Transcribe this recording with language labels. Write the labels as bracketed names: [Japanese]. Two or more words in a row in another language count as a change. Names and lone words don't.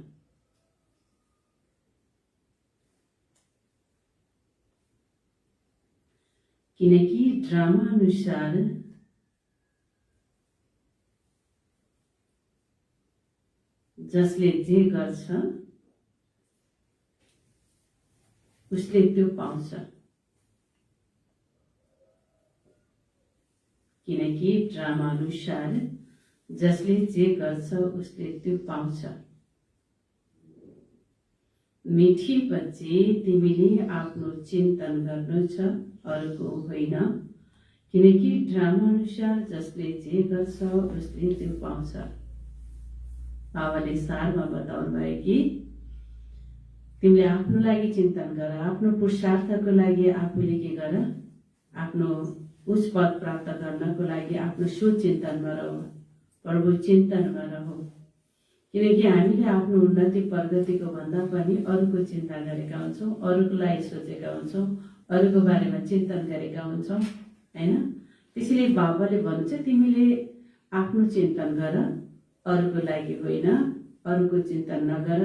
[Nepali] किनकि ड्रामा अनुसार जसले जे गर्छ उसले त्यो पाउँछ। किनकि ड्रामा अनुसार जसले जे गर्छ उसले त्यो पाउँछ। [Hindi] मीठी बच्चे, [Nepali] तिमीले आफ्नो चिन्तन गर्नु छ, अरूको होइन। किनकि ड्रामा अनुसार जसले जे गर्छ उसले त्यो पाउँछ। बाबाले सारमा बताउनु भयो कि तिमीले आफ्नो लागि चिन्तन गर, आफ्नो पुरुषार्थको लागि आफूले के गर, आफ्नो उच्च पद प्राप्त गर्नको लागि आफ्नो सुचिन्तनमा रह, प्रभु चिन्तनमा रह। किनकि हामीले आफ्नो उन्नति प्रगतिको भन्दा पनि अरूको चिन्ता गरेका हुन्छौँ, अरूको लागि सोचेका हुन्छौँ, अरूको बारेमा चिन्तन गरेका हुन्छौँ, हैन? त्यसैले बाबाले भन्छ तिमीले आफ्नो चिन्तन गर, अरूको लागि होइन, अरूको चिन्तन नगर।